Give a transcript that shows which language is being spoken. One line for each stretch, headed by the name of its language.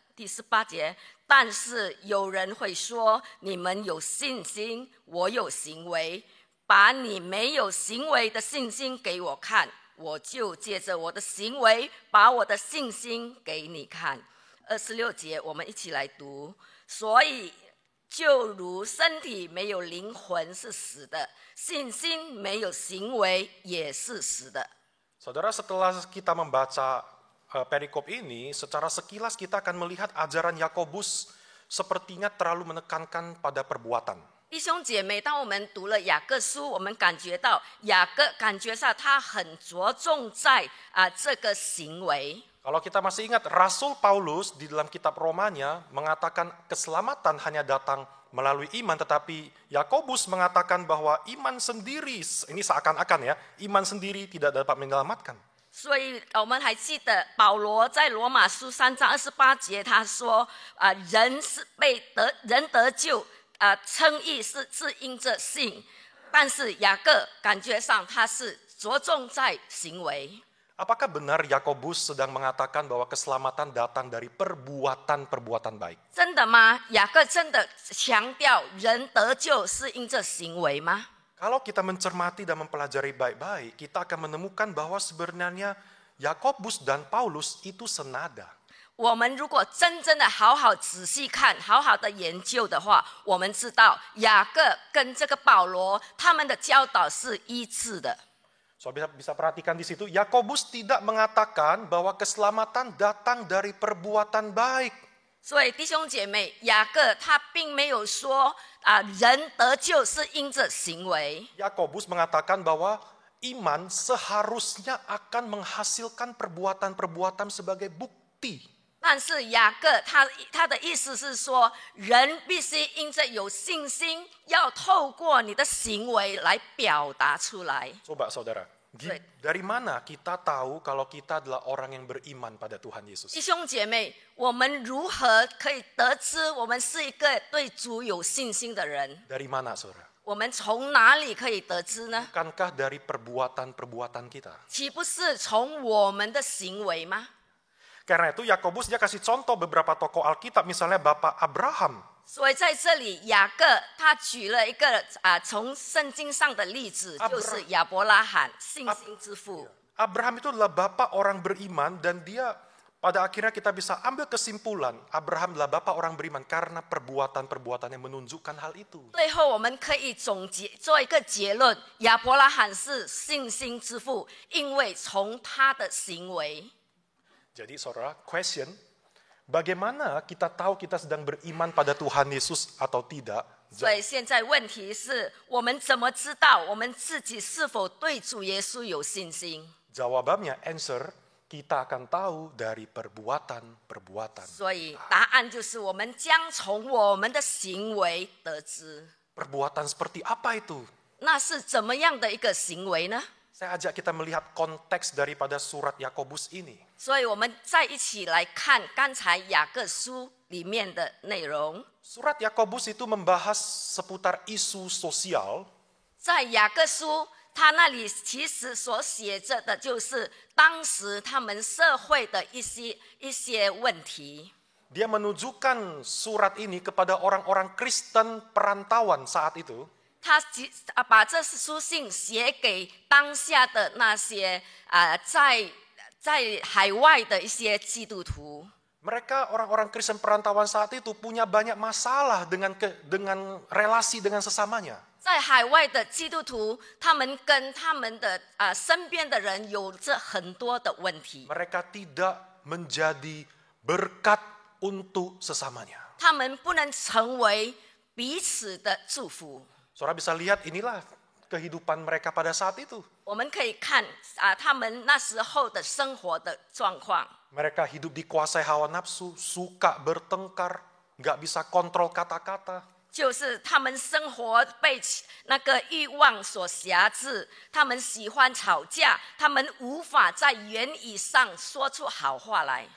Chinese: 第18节，但是有人会说：“你们有信心，我有行为，把你没有行为的信心给我看，我就借着我的行为，把我的信心给你看。 ”26节，我们一起来读。所以，就如身体没有灵魂是死的，信心没有行为也是死的。
Indonesian: Saudara, setelah kita membaca perikop ini, secara sekilas kita akan melihat ajaran Yakobus sepertinya terlalu menekankan pada perbuatan.
Chinese: 弟兄姐妹，当我们读了雅各书，我们感觉到雅各感觉上他很着重在这个行为。
Indonesian: Kalau kita masih ingat, Rasul Paulus di dalam kitab Romanya mengatakan keselamatan hanya datang melalui iman, tetapi Yakobus mengatakan bahwa iman sendiri, ini seakan-akan ya, iman sendiri tidak dapat menyelamatkan.
Chinese: 所以我们还记得保罗在罗马书3章28节，他说人是人得救称义是因着信，但是雅各感觉上他是着重在行为。
Indonesian: Apakah benar Yakobus sedang mengatakan bahwa keselamatan datang dari perbuatan-perbuatan baik?
Chinese: 真的吗？雅各真的强调人得救是因着行为吗？
Indonesian: Kalau kita mencermati dan mempelajari baik-baik, kita akan menemukan bahwa sebenarnya Yakobus dan Paulus itu senada.
Chinese: 我们如果真正的好好仔细看，好好的研究的话，我们知道雅各跟这个保罗他们的教导是一致的。
Indonesian: So bisa perhatikan di situ, Yakobus tidak mengatakan bahwa keselamatan datang dari perbuatan baik.
Chinese: 所以弟兄姐妹，雅各他并没有说人得救是因着行为。
Indonesian: Yakobus mengatakan bahwa iman seharusnya akan menghasilkan perbuatan-perbuatan sebagai bukti.
Chinese: 但是雅各他的意思是说，人必须因着有信心，要透过你的行为来表达出来。
Indonesian: Coba saudara, dari mana kita tahu kalau kita adalah orang yang beriman pada Tuhan Yesus?
Chinese: 弟兄姐妹，我们如何可以得知我们是一个对主有信心的人？
Indonesian: Dari mana saudara?
Chinese: 我们从哪里可以得知呢？
Indonesian: Bukankah dari perbuatan-perbuatan kita?
Chinese: 岂不是从我们的行为吗？
Indonesian: Karena itu Yakobus dia kasih contoh beberapa tokoh Alkitab, misalnya Bapak Abraham.
Chinese: 所以在这里，雅各他举了一个从圣经上的例子，就是亚伯拉罕，信心之父。
Indonesian: Abraham itu adalah bapak orang beriman, dan dia pada akhirnya kita bisa ambil kesimpulan Abraham adalah bapak orang beriman karena perbuatan-perbuatan yang menunjukkan hal itu.
Chinese: 最后我们可以总结做一个结论：亚伯拉罕是信心之父，因为从他的行为。
Indonesian: Jadi saudara, question, bagaimana kita tahu kita sedang beriman pada Tuhan Yesus atau tidak?
Chinese: 所以现在问题是我们怎么知道我们自己是否对主耶稣有信心？
Indonesian: Jawabannya, answer, kita akan tahu dari perbuatan-perbuatan.
Chinese: 所以答案就是我们将从我们的行为得知。
Indonesian: Perbuatan seperti apa itu?
Chinese: 那是怎么样的一个行为呢？
Indonesian: Saya ajak kita melihat konteks daripada surat Yakobus ini.
Chinese: 所以我们再一起来看刚才雅各书里面的内容。
Indonesian: Surat Yakobus itu membahas seputar isu sosial.
Chinese: 在雅各书，他那里其实所写着的就是当时他们社会的一些问题。
Indonesian: Dia menunjukkan surat ini kepada orang-orang Kristen perantauan saat itu.
Chinese: 他把这书信写给当下的那些在海外的一些基督徒。
Indonesian: Mereka orang-orang Kristen perantauan saat itu punya banyak masalah dengan relasi dengan sesamanya.
Chinese: 在海外的基督徒，他们跟他们的身边的人有着很多的问题。
Indonesian: Mereka tidak menjadi berkat untuk sesamanya.
Chinese: 他们不能成为彼此的祝福。
Indonesian: Saudara bisa lihat inilah kehidupan mereka pada saat itu.
Chinese: 我们可以看他们那时候的生活的状况。
Indonesian: Mereka hidup dikuasai hawa nafsu, suka bertengkar, nggak bisa kontrol kata-kata.
Chinese: 就是他们生活被那个欲望所辖制，他们喜欢吵架，他们无法在言语上说出好话来。